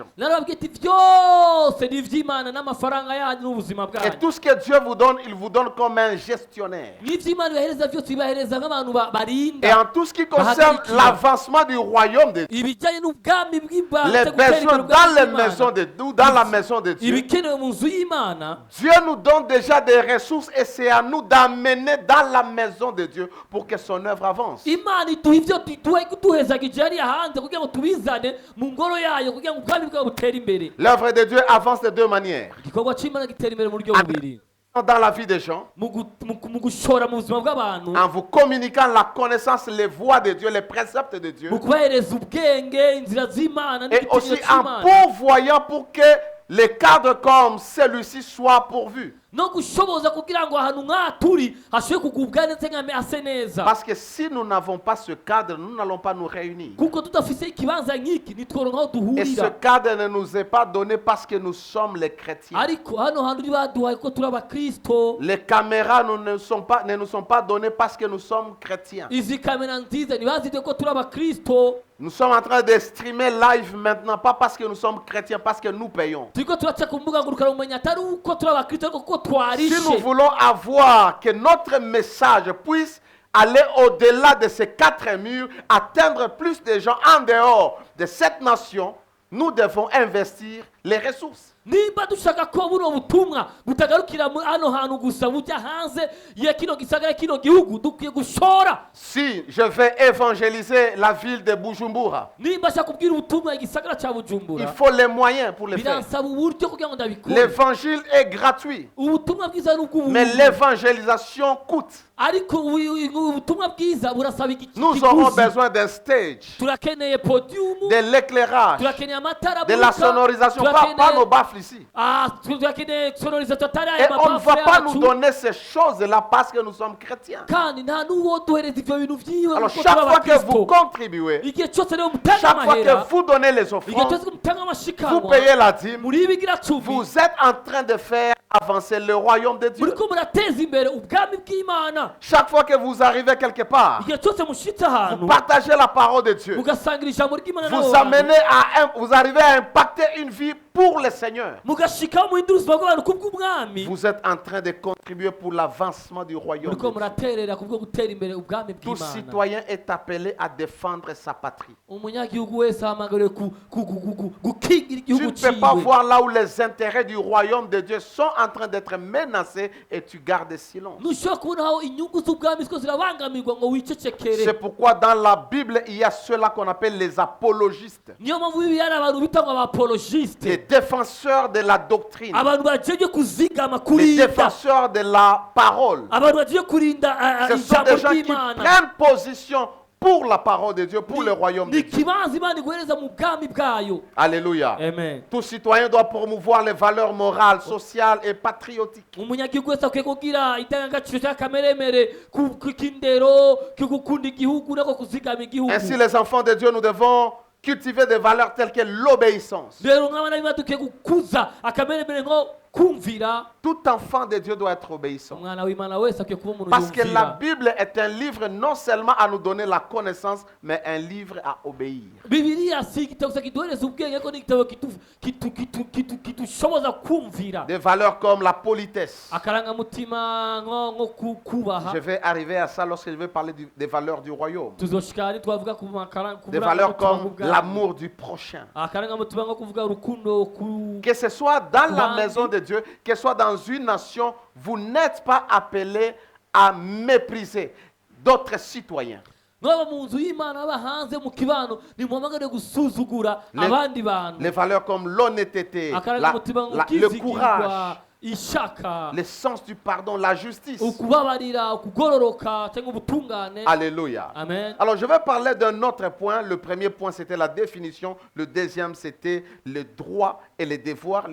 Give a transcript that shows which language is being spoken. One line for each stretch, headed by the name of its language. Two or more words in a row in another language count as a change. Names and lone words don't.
Rundi: Narababwiye ati byose ni ivy'Imana n'amafaranga yanyu n'ubuzima
French: Et
Rundi: bwanyu.
French: tout ce que Dieu vous donne, il vous donne comme un gestionnaire.
Rundi: N'ivy'Imana ibahereza byose ibahereza nk'abantu
French: Et
Rundi: barinda.
French: en tout ce qui concerne l'avancement du royaume de Dieu,
Rundi: Ibijyanye n'ubwami bw'Imana,
French: les besoins dans les maisons de Dieu, dans la maison de Dieu,
Rundi: ibikenewe mu nzu y'Imana,
French: Dieu nous donne déjà des ressources et c'est à nous d'amener dans la maison de Dieu pour que son œuvre avance.
Rundi: Imana iduha ivyo duhezagije hariya hanze kugira ngo tubizane mu ngoro yayo kugira ngo ubwami bwawe butere imbere.
French: L'œuvre de Dieu avance de deux manières.
Rundi: Igikorwa c'Imana gitera imbere mu buryo bubiri.
French: Dans la vie des gens,
Rundi: Mu gushora mu buzima bw'abantu,
French: en vous communiquant la connaissance, les voies de Dieu, les préceptes de Dieu,
Rundi: mu kubahereza ubwenge, inzira z'Imana
French: et aussi
Rundi: n'igitinyiro
French: en
Rundi: c'Imana.
French: pourvoyant pour que les cadres comme celui-ci soient pourvus.
Rundi: No gushoboza kugira ngo ahantu nk'aha turi hashobore kugubwa neza nk'ame ase neza.
French: Parce que si nous n'avons pas ce cadre, nous n'allons pas nous réunir.
Rundi: Kuko tudafise ikibanza nk'iki ntitworonka aho
French: Et ce
Rundi: duhurira.
French: cadre ne nous est pas donné parce que nous sommes les chrétiens.
Rundi: Ariko hano hantu ntibaduhaye ko turi abakristo.
French: Les caméras ne nous sont pas données parce que nous sommes chrétiens.
Rundi: Izi kamera nziza ntibazite ko turi abakristo.
French: Nous sommes en train de streamer live maintenant, pas parce que nous sommes chrétiens, parce que nous payons.
Rundi: Turiko turaca ku mbuga ngurukanabumenyi atari uko turi abakristo ariko kuko
French: Si nous
Rundi: twarishe.
French: voulons avoir que notre message puisse aller au-delà de ces quatre murs, atteindre plus de gens en dehors de cette nation, nous devons investir les ressources.
Rundi: Nimba dushaka ko buno butumwa butagarukira hano hantu gusa bujya hanze ya kino gisagara kino gihugu dukwiye gushora.
French: Si je vais évangéliser la ville de Bujumbura,
Rundi: Nimba shaka kubwira ubutumwa igisagara ca
French: il
Rundi: Bujumbura,
French: faut les moyens pour le faire.
Rundi: biransaba uburyo kugira ngo ndabikore.
French: L'évangile est gratuit,
Rundi: Ubutumwa bwiza ni
French: mais
Rundi: ubw'ubuntu.
French: l'évangélisation coûte.
Rundi: Ariko ubutumwa bwiza burasaba
French: Nous aurons
Rundi: ikiguzi.
French: besoin d'un stage,
Rundi: Turakeneye podium,
French: de l'éclairage,
Rundi: turakeneye amatara
French: de la
Rundi: amurika,
French: sonorisation, pas nos baffles ici.
Rundi: turakeneye sonorisation atari
French: Et
Rundi: aya
French: on ne va
Rundi: mabafure
French: pas nous
Rundi: yacu.
French: donner ces choses-là parce que nous sommes chrétiens.
Rundi: Kandi nta n'uwo duhereza ivyo bintu vyiwe
French: Alors
Rundi: kuko
French: chaque
Rundi: turi
French: fois que vous
Rundi: abakristo.
French: contribuez,
Rundi: Igihe cyose rero mutanga
French: chaque fois
Rundi: amahera,
French: que vous donnez les
Rundi: igihe
French: offrandes,
Rundi: cyose mutanga
French: vous
Rundi: amashikanwa,
French: payez la dîme,
Rundi: muri ibigira cumi,
French: vous êtes en train de faire avancer le royaume de Dieu.
Rundi: muriko murateza imbere ubwami bw'Imana.
French: Chaque fois que vous arrivez quelque part,
Rundi: Igihe cyose mushitse
French: vous
Rundi: ahantu
French: partagez la parole de Dieu.
Rundi: mugasangira ijambo ry'Imana n'abo
French: Vous
Rundi: bantu,
French: vous arrivez à impacter une vie pour le Seigneur.
Rundi: mugashikaho muhindura ubuzima bw'abantu kubw'umwami.
French: Vous êtes en train de contribuer pour l'avancement du royaume.
Rundi: Muriko
French: de Dieu.
Rundi: muraterera kubwo gutera imbere ubwami
French: Tout
Rundi: bw'Imana.
French: citoyen est appelé à défendre sa patrie.
Rundi: Umunyagihugu wese ahamagariwe gukingira
French: Tu
Rundi: igihugu
French: ne peux pas
Rundi: ciwe.
French: voir là où les intérêts du royaume de Dieu sont en train d'être menacés et tu gardes silence.
Rundi: Ntushobora kubona aho inyungu z'ubwami ziko zirabangamirwa ngo wicecekere.
French: C'est pourquoi dans la Bible, il y a ceux-là qu'on appelle les apologistes,
Rundi: Niyo mpamvu bibiliya hari abantu bita ngo
French: les
Rundi: abapologiste,
French: défenseurs de la doctrine,
Rundi: abantu bagiye kuzigama
French: les
Rundi: kurinda,
French: défenseurs de la parole.
Rundi: abantu bagiye kurinda
French: Ce sont
Rundi: ijambo
French: des gens qui
Rundi: ry'Imana.
French: prennent position pour la parole de Dieu, pour le royaume de
Rundi: Ni
French: Dieu.
Rundi: ikibanza Imana iguhereza mu bwami bwayo.
French: Alléluia. Amen. Tout citoyen doit promouvoir les valeurs morales, sociales et patriotiques.
Rundi: Umunyagihugu wese akwiye kugira indangagaciro cyangwa kameremere k'indero, ko gukunda igihugu no kuzigama igihugu.
French: Ainsi, les enfants de Dieu, nous devons cultiver des valeurs telles que l'obéissance.
Rundi: Rero nk'abana b'Imana dukwiye gukuza akameremere nko kumvira.
French: Tout enfant de Dieu doit être obéissant.
Rundi: Umwana w'Imana wese akwiye kuba umuntu
French: Parce que la
Rundi: yumvira.
French: Bible est un livre non seulement à nous donner la connaissance, mais un livre à obéir.
Rundi: Bibiliya si igitabo gusa kiduhereza ubwenge ariko ni igitabo kidushoboza kumvira.
French: Des valeurs comme la politesse.
Rundi: Akarangamutima nko kubaha.
French: Je vais arriver à ça lorsque je vais parler des valeurs du royaume.
Rundi: Tuzoshika twavuga ku
French: Des valeurs comme l'amour du prochain.
Rundi: akarangamutima nko kuvuga urukundo
French: Que ce soit dans la maison de Dieu, que ce soit dans une nation, vous n'êtes pas appelés à mépriser d'autres citoyens.
Rundi: mwaba mu nzu y'Imana aba hanze mu kibano nimuhamagare gusuzugura abandi bantu
French: Les valeurs comme l'honnêteté, le courage, le sens du pardon, la justice. Alléluia. Amen. Alors je vais parler d'un autre point. Le premier point c'était la définition. Le deuxième c'était les droits et les devoirs.